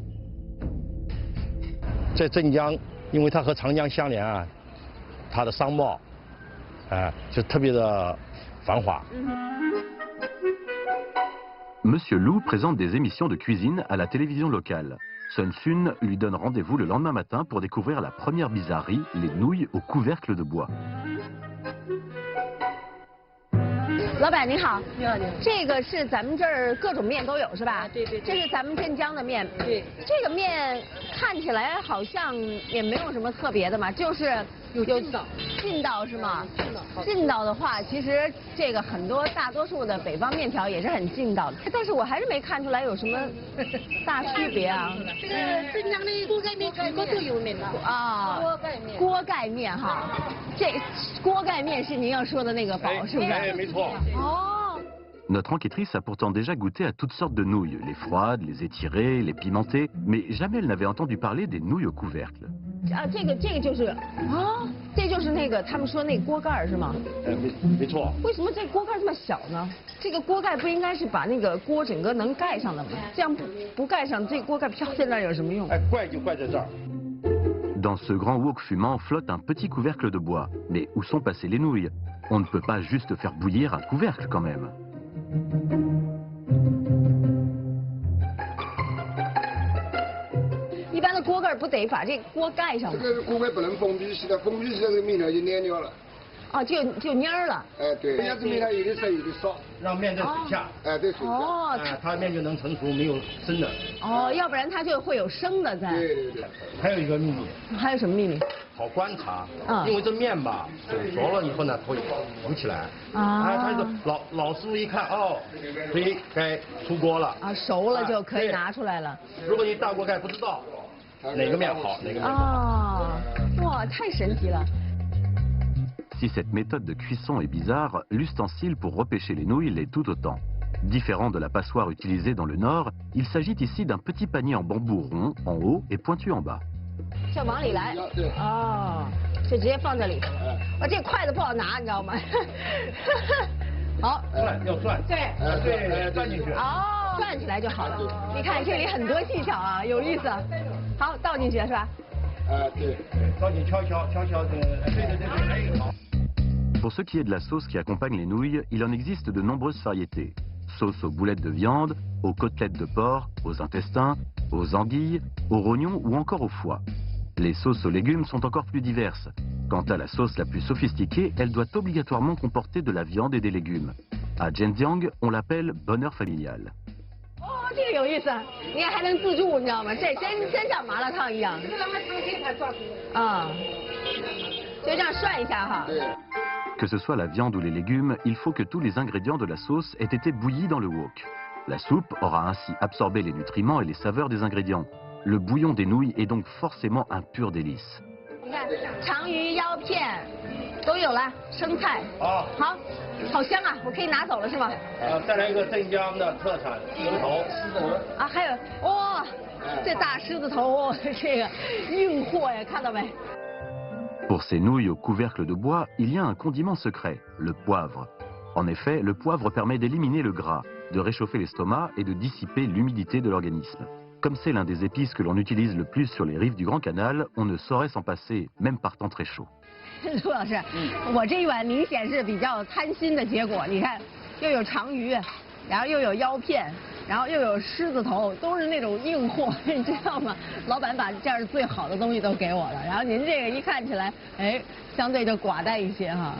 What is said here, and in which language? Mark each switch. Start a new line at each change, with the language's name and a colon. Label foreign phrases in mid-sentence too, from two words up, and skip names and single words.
French: Monsieur Lu présente des émissions de cuisine à la télévision locale. Sun Sun lui donne rendez-vous le lendemain matin pour découvrir la première bizarrerie, les nouilles au couvercle de bois.
Chinese: 老板您好，你好，这个是咱们这儿各种面都有是吧？对对。这是咱们镇江的面。对。这个面看起来好像也没有什么特别的嘛，就是有劲道是吗？劲道的话，其实这个很多大多数的北方面条也是很劲道的，但是我还是没看出来有什么大区别啊。这个镇江的锅盖面全国都有名了啊。锅盖面。锅盖面哈，这锅盖面是您要说的那个宝是不是？哎，没错。
French: Notre enquêtrice a pourtant déjà goûté à toutes sortes de nouilles, les froides, les étirées, les pimentées, mais jamais elle n'avait entendu parler des nouilles au couvercle.
Chinese: 啊，这个就是啊，这就是那个他们说那锅盖是吗？没错。为什么这锅盖这么小呢？这个锅盖不应该是把那个锅整个能盖上的吗？这样不盖上，这锅盖飘在那儿有什么用？哎，怪就怪在这儿。
French: Dans ce grand wok fumant flotte un petit couvercle de bois. Mais où sont passées les nouilles? On ne peut pas juste faire bouillir un couvercle quand même.
Chinese: 一般的锅盖不得把这锅盖上吗？这个锅盖不能封闭式的，封闭式的这个面条就粘掉了。啊，就蔫儿了。哎，对，这样子面条有的熟有的烧，让面在水下。哎，对，水下。哦，它面就能成熟，没有生的。哦，要不然它就会有生的在。对对对。还有一个秘密。还有什么秘密？好观察。因为这面吧，煮熟了以后呢，它会浮起来。啊。它是老师傅一看，哦，所以该出锅了。啊，熟了就可以拿出来了。如果你大锅盖不知道哪个面好，哪个面不好。啊，哇，太神奇了。
French: Si cette méthode de cuisson est bizarre, l'ustensile pour repêcher les nouilles l'est tout autant. Différent de la passoire utilisée dans le nord, il s'agit ici d'un petit panier en bambou rond en haut et pointu en bas.
Chinese: 这往里来，哦，就直接放这里。我这筷子不好拿，你知道吗？好，要涮，对，对，转进去。哦。 转起来就好了。你看这里很多技巧啊，有意思。好，倒进去是吧？对。倒进悄悄的，对，好。
French: Pour ce qui est de la sauce qui accompagne les nouilles, il en existe de nombreuses variétés. Sauce aux boulettes de viande, aux côtelettes de porc, aux intestins, aux anguilles, aux rognons ou encore au foie. Les sauces aux légumes sont encore plus diverses. Quant à la sauce la plus sophistiquée, elle doit obligatoirement comporter de la viande et des légumes. À Zhenjiang, on l'appelle bonheur familial.
Chinese: 哦，这个有意思，你看还能自助，你知道吗？这真像麻辣烫一样。啊，就这样涮一下哈。
French: Que ce soit la viande ou les légumes, il faut que tous les ingrédients de la sauce aient été bouillis dans le wok. La soupe aura ainsi absorbé les nutriments et les saveurs des ingrédients. Le bouillon des nouilles est donc forcément un pur délice.
Chinese: 你看，长鱼、腰片都有了，生菜。好，好香啊！我可以拿走了是吗？再来一个镇江的特产狮子头。啊，还有哇，这大狮子头，这个运货呀，看到没？
French: Pour ces nouilles au couvercle de bois, il y a un condiment secret, le poivre. En effet, le poivre permet d'éliminer le gras, de réchauffer l'estomac et de dissiper l'humidité de l'organisme. Comme c'est l'un des épices que l'on utilise le plus sur les rives du Grand Canal, on ne saurait s'en passer, même par temps très chaud.
Chinese: 陆老师，我这一碗明显是比较贪心的结果。你看，又有长鱼，然后又有腰片，然后又有狮子头，都是那种硬货，你知道吗？老板把这儿最好的东西都给我了，然后您这个一看起来，哎，相对就寡淡一些哈。